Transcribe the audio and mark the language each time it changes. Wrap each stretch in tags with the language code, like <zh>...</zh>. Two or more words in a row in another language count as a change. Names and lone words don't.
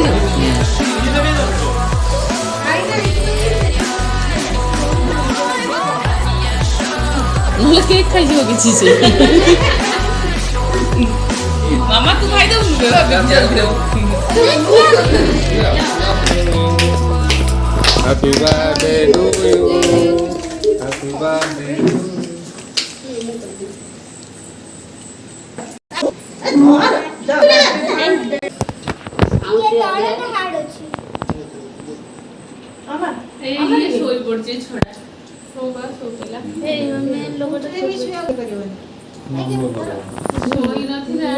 <or>ନହେଲେ କେକ୍ ଖାଇଯିବ କିଛି ସେ ମାମା ତୁ ଖାଇଦେବୁ</or> <en>Happy birthday to you. Happy birthday.</en> <or>ଶୋଇ ପଡୁଛି ଛଡା ଶୋଇଲା ଶୋଇ ନଥିଲା</or>